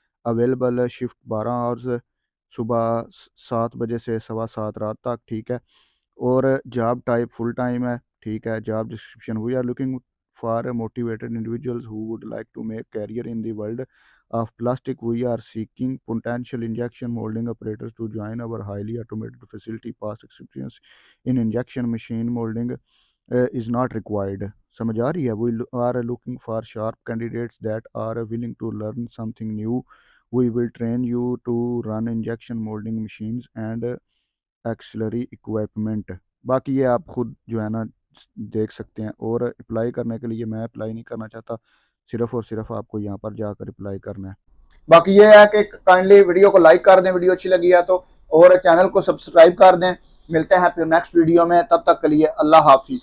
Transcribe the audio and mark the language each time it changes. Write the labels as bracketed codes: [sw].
[en] available shift 12 hours, [hi] सुबह 7 बजे से 7:15 रात तक, ठीक है। और जॉब टाइप फुल टाइम है, ठीक है। [en] Job description, we are looking for motivated individuals who would like to make career in the world of plastic. We are seeking potential injection molding operators to join our highly automated facility. Past experience in injection machine molding is not required. [hi] समझ आ रही है? [en] We are looking for sharp candidates that are willing to learn something new. We will train you to run injection molding machines and auxiliary equipment. [hi] बाकी ये आप खुद जो है ना देख सकते हैं। और अप्लाई करने के लिए मैं अप्लाई नहीं करना चाहता, सिर्फ और सिर्फ आपको यहाँ पर जाकर अप्लाई करना है। बाकी ये है कि काइंडली वीडियो को लाइक कर दें, वीडियो अच्छी लगी है तो, और चैनल को सब्सक्राइब कर दें। मिलते हैं फिर नेक्स्ट वीडियो में, तब तक के लिए अल्लाह हाफिज।